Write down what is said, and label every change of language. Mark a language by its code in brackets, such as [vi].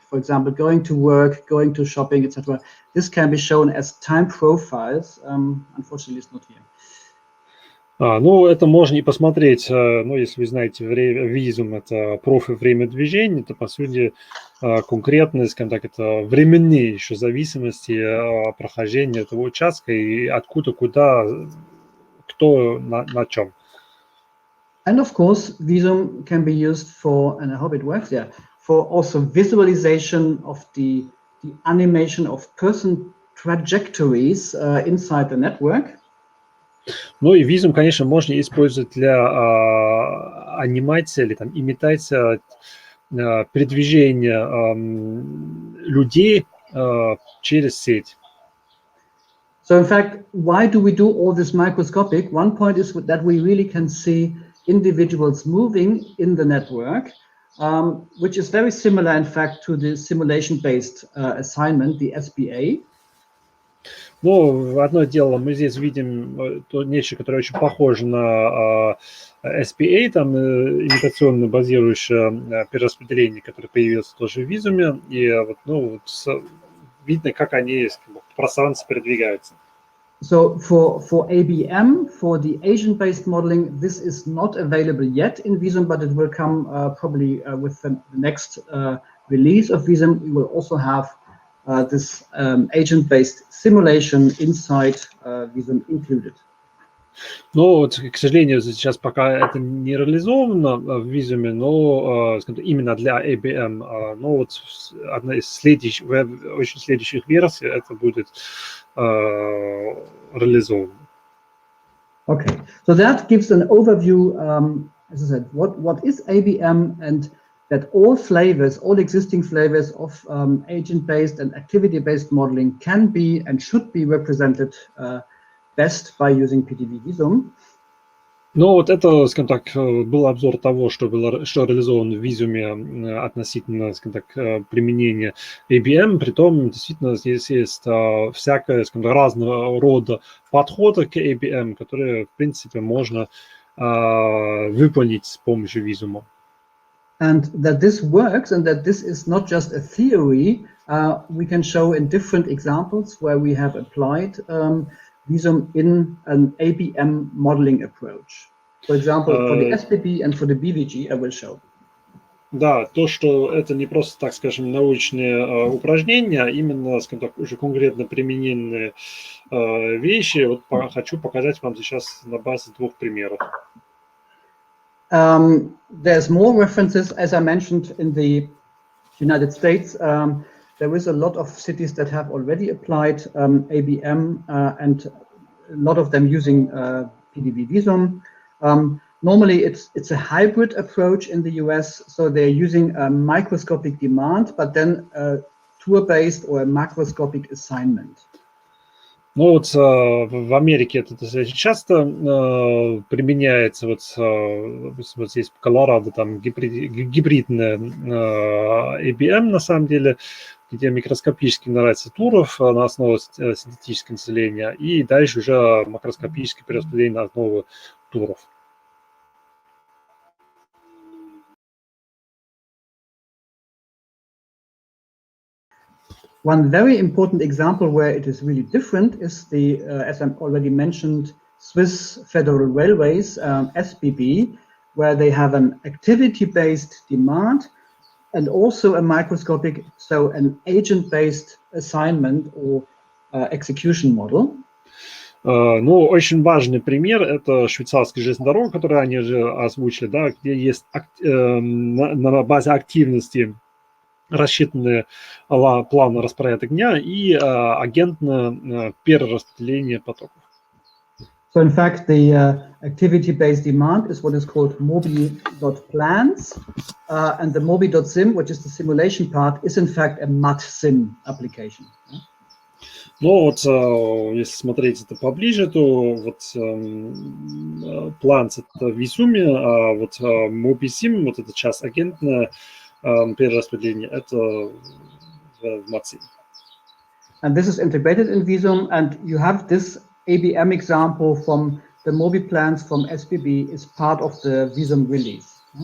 [en] For example, going to work, going to shopping, etc. This can be shown as time profiles. Unfortunately, it's not here. [ru] Ну, это можно и посмотреть, ну, если вы знаете, визум – это профиль время движения, то, по сути, конкретно, скажем так, это временные еще зависимости прохождения этого участка и откуда, куда, кто, на чем. [en] And of course, Visum can be used for, and I hope it works, yeah, for also visualization of the animation of person trajectories inside the network. [ru] Ну и визум, конечно, можно использовать для анимации или там имитации передвижения людей через сеть. [en] So in fact, why do we do all this microscopic? One point is that we really can see individuals moving in the network, which is very similar, in fact, to the simulation-based assignment, the SBA. [ru] Ну, одно дело, мы здесь видим то нечто, которое очень похоже на SPA, там имитационно базирующее перераспределение, которое появилось тоже в визуме, и вот, ну, видно, как они в пространстве передвигаются. [en] So for ABM, for the agent-based modeling, this is not available yet in Visum, but it will come probably with the next release of Visum. We will also have this agent-based simulation inside Visum included. [ru] Но вот, к сожалению, сейчас пока это не реализовано в визуме, но именно для ABM, но вот одна из следующих версий это будет реализовано. [en] Okay, so that gives an overview, as I said, what is ABM, and that all flavors, all existing flavors of agent-based and activity-based modeling can be and should be represented best by using PTV Visum. [ru] Ну, вот это, скажем так, был обзор того, что реализовано в визуме относительно, скажем так, применения ABM. Притом, действительно, здесь есть всякое, скажем так, разного рода подходы к ABM, которые, в принципе, можно выполнить с помощью визума. [en] And that this works, and that this is not just a theory, we can show in different examples where we have applied Visum in an ABM modeling approach. For example, for the SPB and for the BVG, I will show. [ru] Да, то, что это не просто, так скажем, научные упражнения, а именно, скажем так, уже конкретно примененные вещи. Вот хочу показать вам сейчас на базе двух примеров. [en] There's more references, as I mentioned, in the United States. There is a lot of cities that have already applied ABM, and a lot of them using PTV Visum. Normally, it's a hybrid approach in the US, so they're using a microscopic demand, but then a tour-based or a macroscopic assignment. [ru] Ну вот в Америке это достаточно часто применяется, вот здесь в Колорадо там гибридная ABM на самом деле, где микроскопически генерация туров на основе синтетического населения и дальше уже макроскопическое перераспределение на основу туров. [en] One very important example where it is really different is the, as I already mentioned, Swiss Federal Railways, SBB, where they have an activity-based demand and also a microscopic, so an agent-based assignment or execution model. [ru] Ну, очень важный пример – это швейцарская железная дорога, которую они же озвучили, да, где есть на базе активности рассчитанные планы распорядка дня и агентное перераспределение потоков. [en] So in fact, the activity-based demand is what is called mobi.plans, and the mobi.sim, which is the simulation part, is in fact a MAT-sim application. [ru] Но вот если смотреть это поближе, то вот Plans это в Visum, а вот MobiSim, вот эта часть агентное перераспределение, это в MAT-sim. [en] And this is integrated in Visum, and you have this ABM example from the Mobi plans from SBB is part of the Visum release.